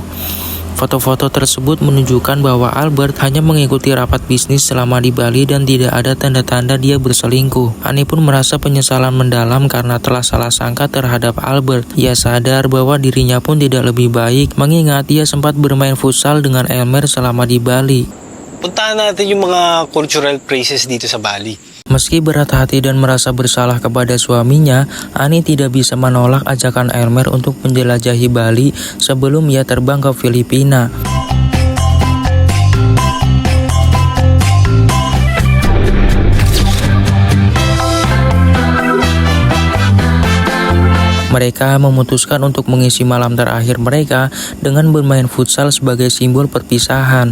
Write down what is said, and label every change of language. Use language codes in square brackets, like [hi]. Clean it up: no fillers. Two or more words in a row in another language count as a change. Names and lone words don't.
[id] Foto-foto tersebut menunjukkan bahwa Albert hanya mengikuti rapat bisnis selama di Bali dan tidak ada tanda-tanda dia berselingkuh. Annie pun merasa penyesalan mendalam karena telah salah sangka terhadap Albert. Ia sadar bahwa dirinya pun tidak lebih baik mengingat ia sempat bermain futsal dengan Elmer selama di Bali. [tl] Puntahan natin yung mga [en] cultural places [tl] dito sa Bali. [id] Meski berat hati dan merasa bersalah kepada suaminya, Annie tidak bisa menolak ajakan Elmer untuk menjelajahi Bali sebelum ia terbang ke Filipina. Mereka memutuskan untuk mengisi malam terakhir mereka dengan bermain futsal sebagai simbol perpisahan.